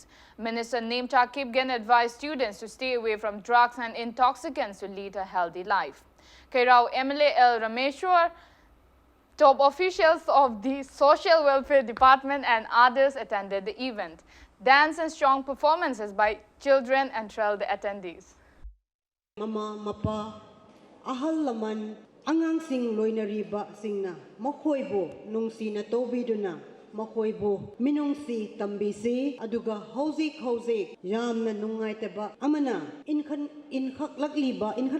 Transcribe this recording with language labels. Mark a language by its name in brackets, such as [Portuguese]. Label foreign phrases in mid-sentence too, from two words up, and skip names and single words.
[English] Minister Nemcha Kipgen advised students to stay away from drugs and intoxicants to lead a healthy life. Kairao MLA L. Rameshwar, top officials of the Social Welfare Department and others attended the event. Dance and strong performances by children enthralled the attendees. [Manipuri] Mama, Mapa, ahal laman, angang sing loinariba singna, makoibo nung sinatobiduna, makoibo minungsi tambisi, aduga hauzik yamna nungay teba, amana, inhaklakliba,